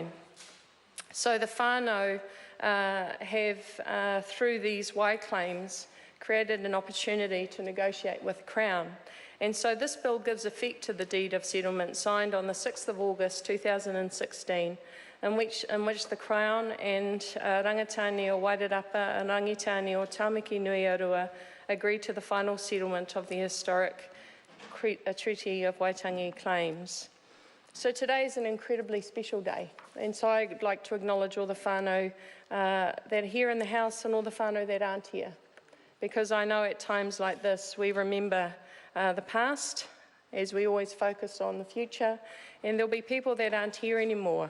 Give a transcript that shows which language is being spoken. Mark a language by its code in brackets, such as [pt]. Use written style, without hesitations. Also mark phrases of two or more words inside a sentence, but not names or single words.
[en] So the whānau have, through these Y claims, created an opportunity to negotiate with the Crown. And so this bill gives effect to the deed of settlement signed on the 6th of August 2016, in which the Crown and Rangitāne o Wairarapa and Rangitāne o Tāmaki nui-ā-Rua agreed to the final settlement of the historic Treaty of Waitangi claims. So today is an incredibly special day, and so I'd like to acknowledge all the whānau that are here in the House and all the whānau that aren't here, because I know at times like this we remember the past as we always focus on the future, and there'll be people that aren't here anymore.